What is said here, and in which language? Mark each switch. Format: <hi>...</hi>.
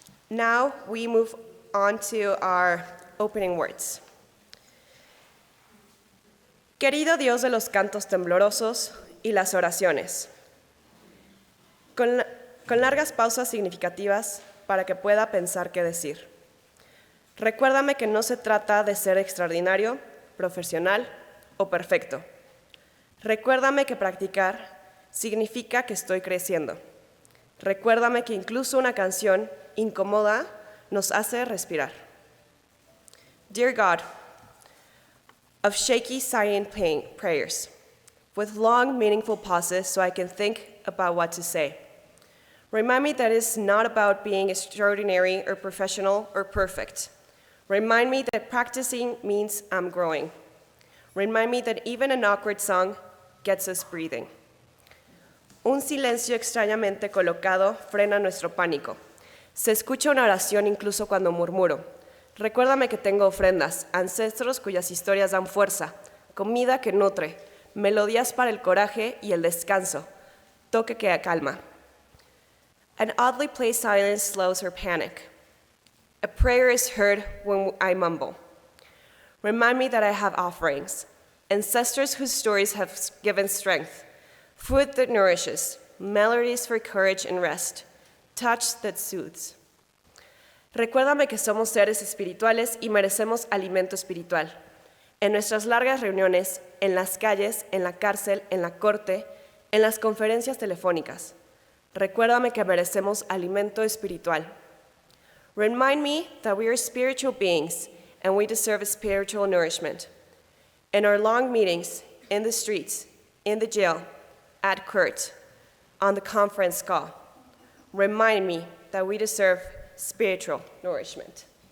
<en>Now we move on to our opening words.</en> <es>Querido Dios de los cantos temblorosos y las oraciones, con largas pausas significativas para que pueda pensar qué decir. Recuérdame que no se trata de ser extraordinario, profesional o perfecto. Recuérdame que practicar significa que estoy creciendo. Recuérdame que incluso una canción incómoda nos hace respirar.</es> <en>Dear God, of shaky, sighing prayers, with long, meaningful pauses so I can think about what to say. Remind me that it's not about being extraordinary or professional or perfect. Remind me that practicing means I'm growing. Remind me that even an awkward song gets us breathing.</en> <es>Un silencio extrañamente colocado frena nuestro pánico. Se escucha una oración incluso cuando murmuro. Recuérdame que tengo ofrendas, ancestros cuyas historias dan fuerza, comida que nutre, melodías para el coraje y el descanso, toque que calma.</es> <en>An oddly placed silence slows her panic. A prayer is heard when I mumble. Remind me that I have offerings, ancestors whose stories have given strength, food that nourishes, melodies for courage and rest, touch that soothes.</en> <es>Recuérdame que somos seres espirituales y merecemos alimento espiritual. En nuestras largas reuniones, en las calles, en la cárcel, en la corte, en las conferencias telefónicas. Recuérdame que merecemos alimento espiritual.</es> <en>Remind me that we are spiritual beings and we deserve spiritual nourishment. In our long meetings, in the streets, in the jail, at court, on the conference call, remind me that we deserve spiritual nourishment.</en>